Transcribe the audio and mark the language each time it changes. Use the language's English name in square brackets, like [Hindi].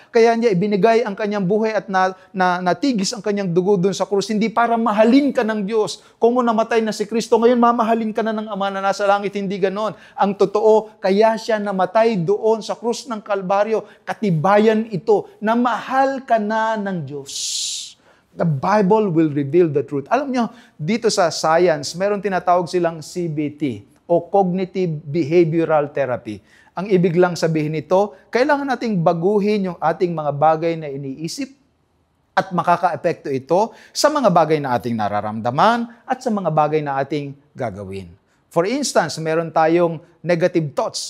[Filipino] Kaya niya ibinigay ang Kanyang buhay at natigis ang Kanyang dugo doon sa krus. Hindi para mahalin ka ng Diyos. Kung namatay na si Kristo, ngayon mamahalin ka na ng Ama na nasa langit. Hindi ganon. Ang totoo, kaya siya namatay doon sa krus ng Kalbaryo. Katibayan ito na mahal ka na ng Diyos. [English] The Bible will reveal the truth. [Filipino] Alam niyo, dito sa science, meron tinatawag silang CBT o Cognitive Behavioral Therapy. Ang ibig lang sabihin nito, kailangan nating baguhin yung ating mga bagay na iniisip at makaka-epekto ito sa mga bagay na ating nararamdaman at sa mga bagay na ating gagawin. [English] For instance, [Filipino] meron tayong [English] negative thoughts.